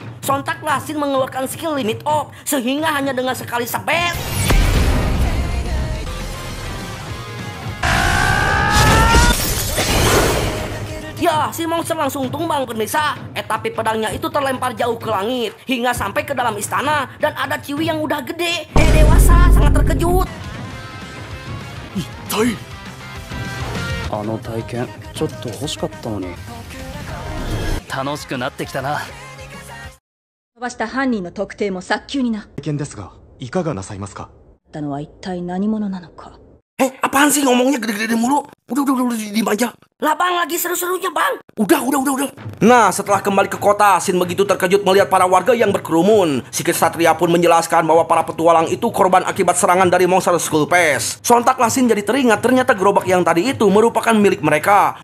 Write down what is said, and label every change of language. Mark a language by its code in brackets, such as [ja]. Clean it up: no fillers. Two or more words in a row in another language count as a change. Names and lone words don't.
[id] Sontaklah Shin mengeluarkan skill limit up, sehingga hanya dengan sekali sebet, ya, si monster langsung tumbang pemirsa. Tapi pedangnya itu terlempar jauh ke langit hingga sampai ke dalam istana. Dan ada Ciwi yang udah gede, dewasa, sangat terkejut. Itai. [ja] あの体験ちょっと欲しかったのに。楽しくなってきたな。飛ばした犯人の特定も早急にな。意見ですが、いかがなさいますか。ったのは一体何者なのか。 [id] Apaan sih ngomongnya gede-gede mulu? Udah, diem aja. Lah bang, lagi seru-serunya bang. Udah. Nah, setelah kembali ke kota, Shin begitu terkejut melihat para warga yang berkerumun. Si Ksatria pun menjelaskan bahwa para petualang itu korban akibat serangan dari monster Skullface. Sontaklah Shin jadi teringat ternyata gerobak yang tadi itu merupakan milik mereka.